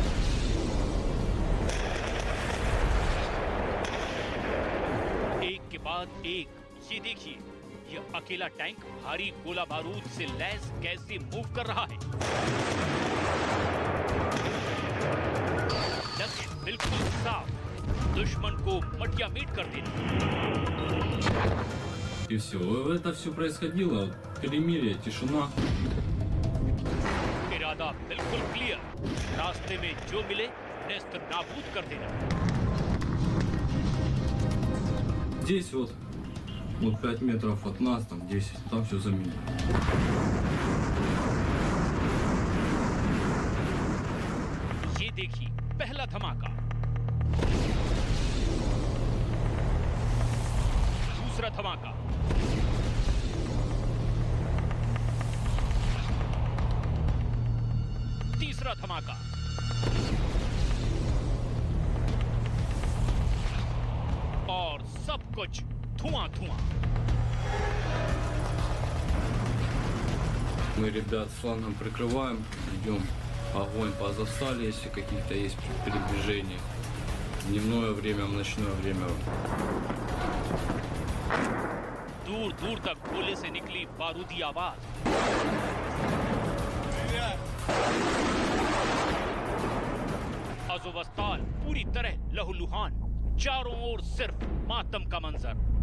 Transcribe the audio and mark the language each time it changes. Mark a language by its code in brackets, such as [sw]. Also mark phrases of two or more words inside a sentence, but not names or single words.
[hi] एक के बाद एक, ये देखिए, ये अकेला टैंक भारी गोला बारूद से लैस कैसे मूव कर रहा है। लक्ष्य बिल्कुल साफ, दुश्मन को मटिया मीट कर देना। [ru] И все. Это все происходило. Перемирие, тишина. [hi] इरादा बिल्कुल क्लियर, रास्ते में जो मिले नेस्त नाबूद कर देना। [ru] Здесь вот 5 метров от нас, там 10, там все заминировано. [hi] ये देखिए पहला धमाका, दूसरा धमाका, तीसरा धमाका, और सब कुछ धुआं-धुआं। [ru] Мы ребят флангом прикрываем, идем огонь по Азовстали, если каких-то есть передвижения. Дневное время, в ночное время. [hi] दूर दूर तक गोले से निकली बारूदी आवाज। अज़ोवस्ताल पूरी तरह लहूलुहान, चारों ओर सिर्फ मातम का मंजर।